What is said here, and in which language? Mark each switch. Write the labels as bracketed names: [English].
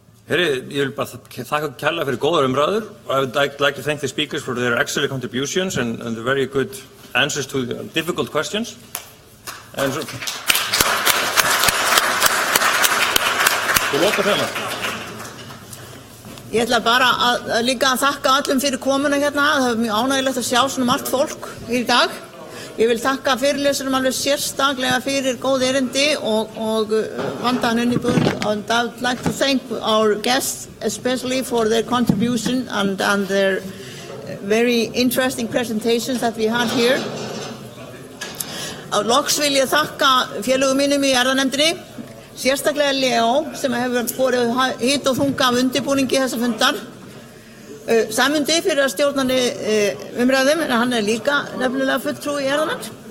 [Icelandic] Herri, ég vil bara þakka kærlega fyrir góðar umræður. [English] I would like to thank the speakers for their excellent contributions and the very good answers to the difficult questions. And so, [Icelandic] Ég ætla bara líka að þakka öllum fyrir komuna hérna. Það var mjög ánægjulegt að sjá svona margt fólk í dag. Ég vil þakka fyrirlesurum alveg sérstaklega fyrir góð erindi og vandaðan undirbúning. [English] And I would like to thank our guests especially for their contribution and their very interesting presentations that we had here. [Icelandic] Loks vil ég þakka félögum mínum í erfðanefndinni. Sérstaklega Leo sem hefur borið hit og þunga af undirbúningi þessa fundar. Sæmundi fyrir að stjórnandi umræðum, en hann líka nefnilega fulltrúi í erfðanefnd.